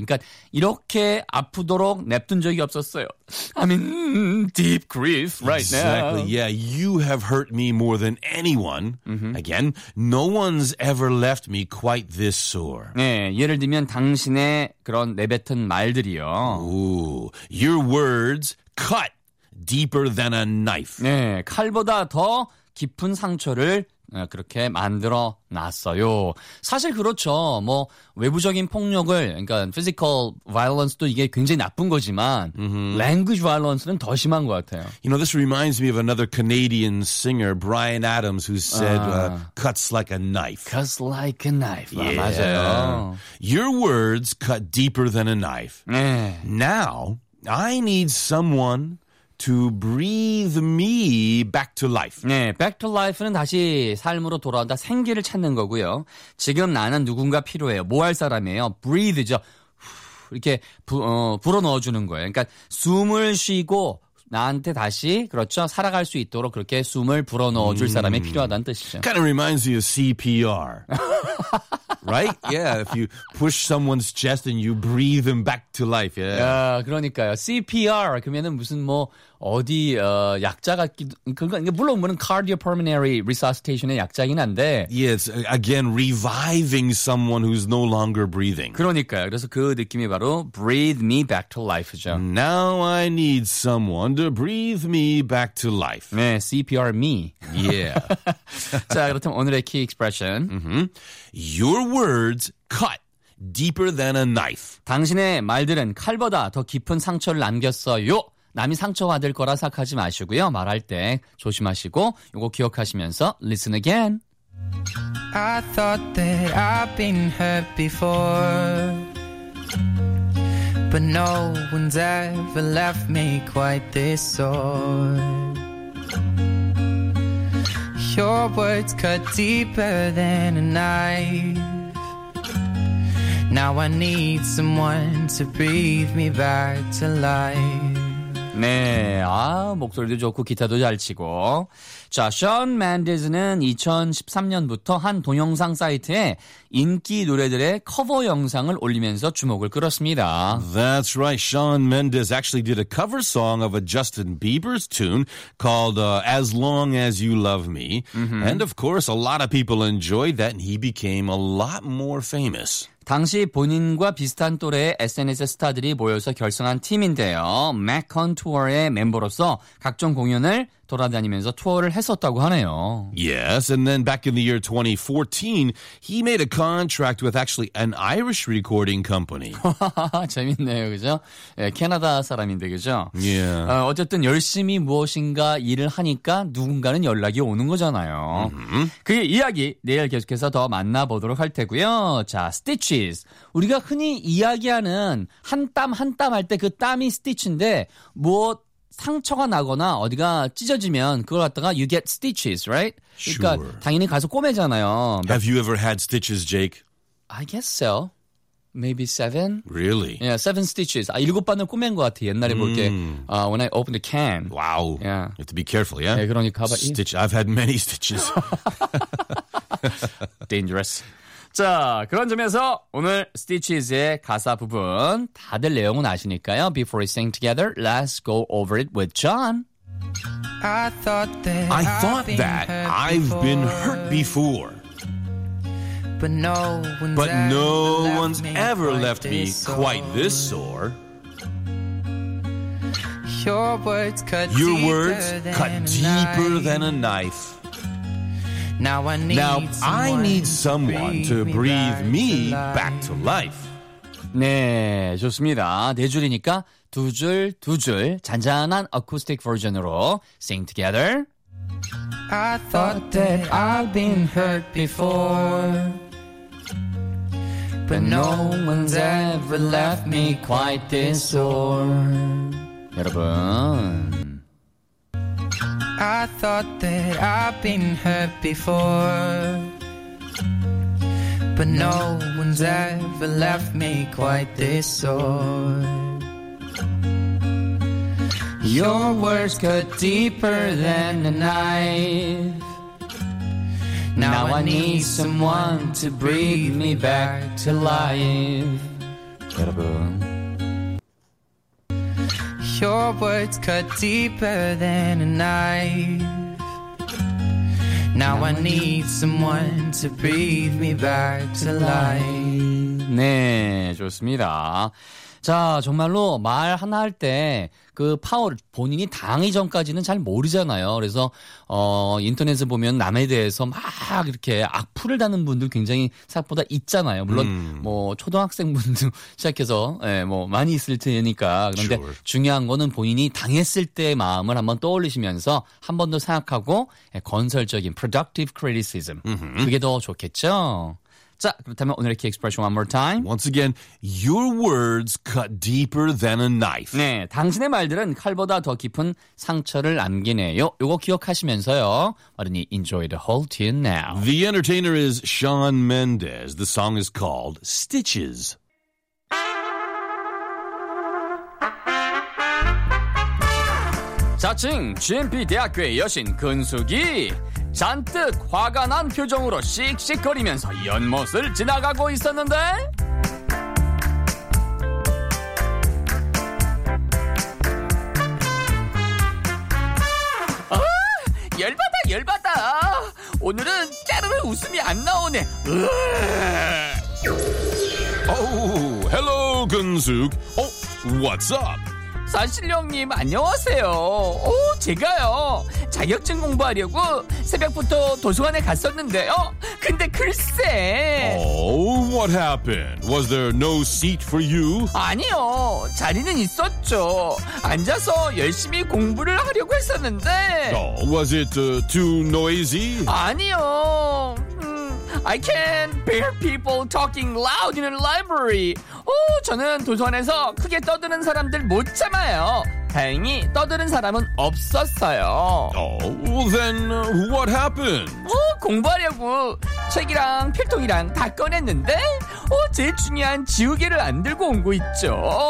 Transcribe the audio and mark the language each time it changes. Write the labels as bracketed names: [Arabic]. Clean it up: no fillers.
[Korean] 그러니까 이렇게 아프도록 냅둔 적이 없었어요. [English] I mean, deep grief right exactly. now. Exactly, yeah. You have hurt me more than anyone. Mm-hmm. Again, no one's ever left me quite this sore. [Korean] 네, 예를 들면 당신의 그런 내뱉은 말들이요. [English] Ooh, your words cut deeper than a knife. [Korean] 네, 칼보다 더 깊은 상처를 그렇게 만들어 놨어요. 사실 그렇죠. 뭐 외부적인 폭력을 그러니까 [English] physical violence [Korean] 도 이게 굉장히 나쁜 거지만 mm-hmm. [English] language violence [Korean] 는 더 심한 것 같아요. [English] You know, this reminds me of another Canadian singer, Brian Adams, who said cuts like a knife. Cuts like a knife. Yeah. [Korean] 맞아요. [English] Your words cut deeper than a knife. [Korean] 네. [English] Now, I need someone to breathe me back to life. [Korean] 네, [English] back to life [Korean] 는 다시 삶으로 돌아온다, 생기를 찾는 거고요. 지금 나는 누군가 필요해요. 뭐 할 사람이에요? breathe죠. 이렇게 불어넣어 주는 거예요. 그러니까 숨을 쉬고 나한테 다시 그렇죠 살아갈 수 있도록 그렇게 숨을 불어넣어 줄 사람이 필요하다는 뜻이죠. [English] Kind of reminds you of CPR, right? Yeah, if you push someone's chest and you breathe them back to life. Yeah. [Korean] 야, 그러니까요. CPR 그러면은 무슨 뭐 어디 약자가 그러니까 물론 뭐는 [English] cardiopulmonary resuscitation [Korean] 의 약자긴 한데. [English] Yes, again reviving someone who's no longer breathing. [Korean] 그러니까요. 그래서 그 느낌이 바로 [English] breathe me back to life [Korean] 죠. [English] Now I need someone. To breathe me back to life. 네, CPR me. Yeah. [Korean] 자, 그렇다면 오늘의 [English] key expression. Mm-hmm. Your words cut deeper than a knife. [Korean] 당신의 말들은 칼보다 더 깊은 상처를 남겼어요. 남이 상처받을 거라 생각하지 마시고요. 말할 때 조심하시고 이거 기억하시면서 [English] listen again. I thought that I've been hurt before. But no one's ever left me quite this sore. Your words cut deeper than a knife. Now I need someone to breathe me back to life. [Korean] 네, 아 목소리도 좋고 기타도 잘 치고. 자, Shawn Mendes는 2013년부터 한 동영상 사이트에 인기 노래들의 커버 영상을 올리면서 주목을 끌었습니다. [English] That's right. Shawn Mendes actually did a cover song of a Justin Bieber's tune called As Long As You Love Me. Mm-hmm. And of course, a lot of people enjoyed that and he became a lot more famous. [Korean] 당시 본인과 비슷한 또래의 SNS 스타들이 모여서 결성한 팀인데요. Mac Contour의 멤버로서 각종 공연을 돌아다니면서 투어를 했었다고 하네요. [English] Yes, and then back in the year 2014, he made a contract with actually an Irish recording company. [Korean] 재밌네요, 그죠? 예, 캐나다 사람인데, 그죠? [English] Yeah. [Korean] 어쨌든 열심히 무엇인가 일을 하니까 누군가는 연락이 오는 거잖아요. [English] Mm-hmm. [Korean] 그 이야기 내일 계속해서 더 만나보도록 할 테고요. 자, stitches. 우리가 흔히 이야기하는 한 땀 한 땀 할 때 그 땀이 stitch인데 무엇 상처가 나거나 어디가 찢어지면 그걸 갖다가 [English] you get stitches, right? Sure. [Korean] 그러니까 당연히 가서 꿰매잖아요. [English] Have you ever had stitches, Jake? I guess so. Maybe 7? Really? Yeah, 7 stitches. [Korean] 아, 7번을 꿰맨 것 같아. 옛날에 볼 때. [English] When I opened a can. Wow. Yeah. You have to be careful, yeah? [Korean] 네, 그러니까. [English] Stitch. I've had many stitches. Dangerous. [Korean] 자, 그런 점에서 오늘 Stitches의 가사 부분 다들 내용은 아시니까요. [English] Before we sing together, let's go over it with John. I thought that I've been hurt before. But no one's ever left me quite this sore. Your words cut deeper than a knife. Now I need someone to breathe me back to life. [Korean] 네, 좋습니다. 네 줄이니까 두 줄, 두 줄 잔잔한 어쿠스틱 버전으로 [English] sing together. I thought that I've been hurt before, but no one's ever left me quite this sore. [Korean] 여러분. [English] I thought that I've been hurt before, but no one's ever left me quite this sore. Your words cut deeper than a knife. Now I need someone to bring me back to life. [Korean] 여러분. [English] Your words cut deeper than a knife. Now I need someone to breathe me back to life. [Korean] 네, 좋습니다. 자, 정말로 말 하나 할 때 그 파워 본인이 당하기 전까지는 잘 모르잖아요. 그래서 인터넷을 보면 남에 대해서 막 이렇게 악플을 다는 분들 굉장히 생각보다 있잖아요. 물론 뭐 초등학생분들 시작해서 예, 뭐 많이 있을 테니까. 그런데 [English] sure. [Korean] 중요한 거는 본인이 당했을 때의 마음을 한번 떠올리시면서 한 번 더 생각하고 예, 건설적인 [English] productive criticism. Mm-hmm. [Korean] 그게 더 좋겠죠. 자, 그렇다면 오늘의 [English] key expression one more time. Once again, your words cut deeper than a knife. [Korean] 네, 당신의 말들은 칼보다 더 깊은 상처를 남기네요. 요거 기억하시면서요. 어른이 [English] enjoy the whole tune now. The entertainer is Shawn Mendes. The song is called Stitches. [Korean] GMP 대학교의 여신 근숙이 잔뜩 화가 난 표정으로 씩씩거리면서 연못을 지나가고 있었는데 열받아 열받아 오늘은 짜르르 웃음이 안 나오네 [English] 헬로 근숙 What's up? [Korean] 사실 형님 안녕하세요. 제가요 자격증 공부하려고 새벽부터 도서관에 갔었는데요. 근데 글쎄. [English] What happened? Was there no seat for you? [Korean] 아니요 자리는 있었죠. 앉아서 열심히 공부를 하려고 했었는데. [English] Was it too noisy? [Korean] 아니요. [English] I can't bear people talking loud in a library. [Korean] 저는 도서관에서 크게 떠드는 사람들 못 참아요. 다행히 떠드는 사람은 없었어요. Then what happened? 공부하려고 책이랑 필통이랑 다 꺼냈는데 제일 중요한 지우개를 안 들고 온 거 있죠.